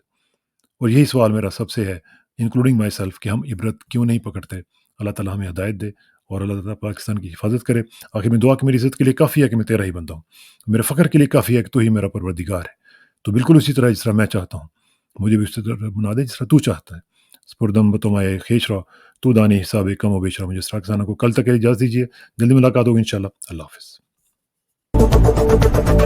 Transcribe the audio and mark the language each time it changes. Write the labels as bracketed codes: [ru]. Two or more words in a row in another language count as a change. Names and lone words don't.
[ur] اور یہی سوال میرا سب سے ہے، [en] including myself, [ur] کہ ہم عبرت کیوں نہیں پکڑتے؟ اللہ تعالیٰ ہمیں ہدایت دے، اور اللہ تعالیٰ پاکستان کی حفاظت کرے۔ آخر میں دعا کہ میری عزت کے لیے کافی ہے کہ میں تیرا ہی بندہ ہوں، میرے فخر کے لیے کافی ہے کہ تو ہی میرا پروردگار ہے۔ تو بالکل اسی طرح جس طرح میں چاہتا ہوں، مجھے بھی اسی طرح بنا دے جس طرح تو چاہتا ہے۔ [fa] سپردم بتمائے خیش رہو، تو دانی حساب کم و بیش رہا۔ [ur] مجھے اس طرح کو کل تک اجازت دیجیے، جلدی ملاقات ہوگی انشاءاللہ۔ اللہ حافظ۔